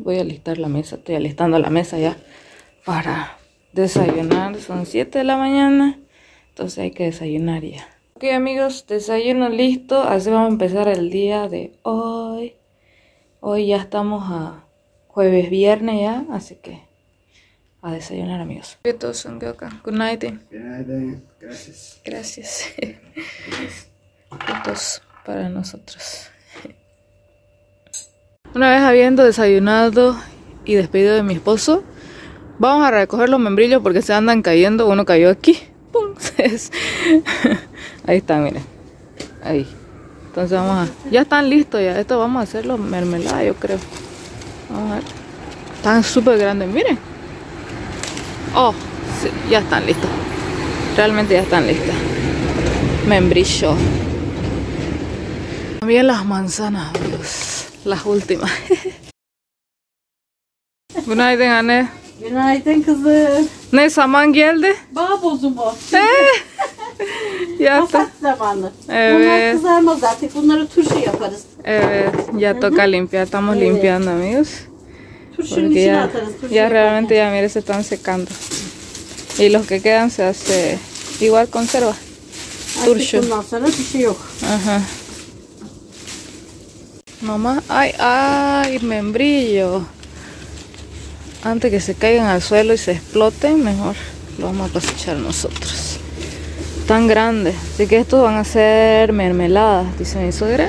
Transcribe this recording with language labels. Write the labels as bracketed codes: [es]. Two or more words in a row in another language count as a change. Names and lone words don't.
[es] Voy a alistar la mesa, estoy alistando la mesa ya para desayunar. Son 7 de la mañana, entonces hay que desayunar ya. Ok amigos, desayuno listo, así vamos a empezar el día de hoy. Hoy ya estamos a jueves, viernes ya, así que a desayunar amigos. [en] Good night. [es] Gracias. Gracias. Juntos para nosotros. Una vez habiendo desayunado y despedido de mi esposo, vamos a recoger los membrillos porque se andan cayendo. Uno cayó aquí. ¡Pum! Ahí está, miren. Ahí. Entonces vamos a... Ya están listos ya. Esto vamos a hacerlo mermelada, yo creo. Vamos a ver. Están súper grandes, miren. Oh, sí, ya están listos. Realmente ya están listos. Membrillo. También las manzanas, amigos. Las últimas. [tr] Günaydın anne. Günaydın kızım. Ne zaman geldi? Bağ bozulma. Ya Hasat zamanı. Evet. Bunlar kızarmaz artık. Bunları turşu yaparız. [es] Evet, ya toca limpiar. Estamos limpiando amigos. [tr] Turşunun [es] Porque [tr] içine [es] ya, [tr] atarız. Turşu [es] ya [tr] yaparız. [es] realmente ya mire se están secando. Y los que quedan se hace igual conserva. [tr] Turşu. Artık bundan sonra bir şey yok. [es] Ajá. Mamá, ay, ay, membrillo. Antes que se caigan al suelo y se exploten, mejor lo vamos a cosechar nosotros. Tan grandes, así que estos van a ser mermeladas, dice mi suegra.